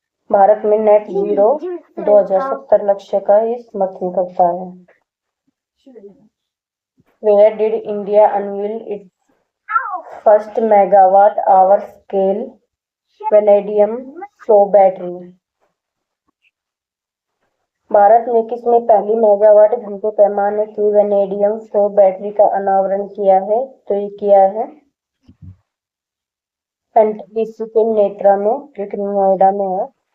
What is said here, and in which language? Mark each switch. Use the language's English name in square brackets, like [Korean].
[Hindi] भारत में net zero 2070 लक्ष्य का ये समर्थन करता है। [English] Where did India unveil its first megawatt-hour scale vanadium flow battery? [Hindi] Bharat में किसने पहली मेगावाट घंटे पैमाने की वेनेडियम फ्लो बैटरी का अनावरण किया है? तो ये किया है NTPC के नेत्रा में, जो कि नोएडा में है।